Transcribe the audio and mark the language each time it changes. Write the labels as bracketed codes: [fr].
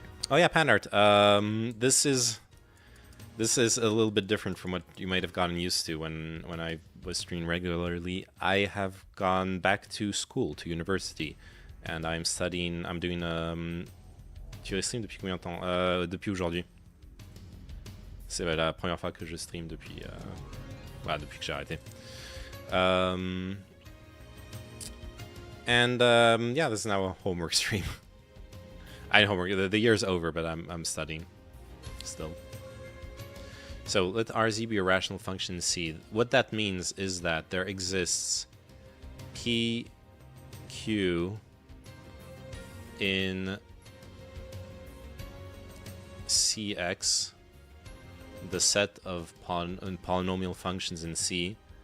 [en] Oh yeah, Pandart. This is a little bit different from what you might have gotten used to when I was streaming regularly. I have gone back to school, to university, and I'm studying. I'm doing. [fr] Tu stream depuis combien de temps? Depuis aujourd'hui. C'est la première fois que je stream depuis. Voilà, depuis que j'ai arrêté. [en] Yeah, this is now a homework stream. I homework. The year's over, but I'm studying still. So let RZ be a rational function in C. What that means is that there exists PQ in CX, the set of polynomial functions in C.